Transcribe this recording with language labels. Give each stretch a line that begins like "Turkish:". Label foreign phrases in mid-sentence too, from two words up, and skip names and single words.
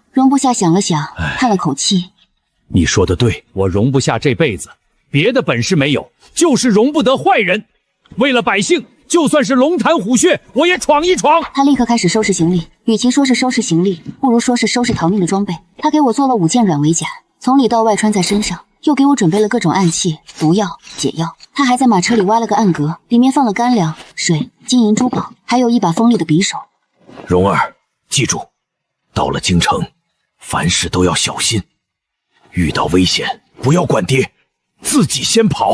Chinese: 容不下想了想，嘆了口氣。你說的對，我容不下這輩子別的本事沒有，就是容不得壞人。為了百姓，就算是龍潭虎穴，我也闖一闖。他立刻開始收拾行李，與其說是收拾行李，不如說是收拾逃命的裝備。他給我做了5件軟圍甲，從裡到外穿在身上，又給我準備了各種暗器、毒藥、解藥。他還在馬車裡挖了個暗格，裡面放了乾糧、水、金銀珠寶，還有一把鋒利的匕首。蓉兒，記住，到了京城，凡事都要小心，遇到危險不要管爹，自己先跑。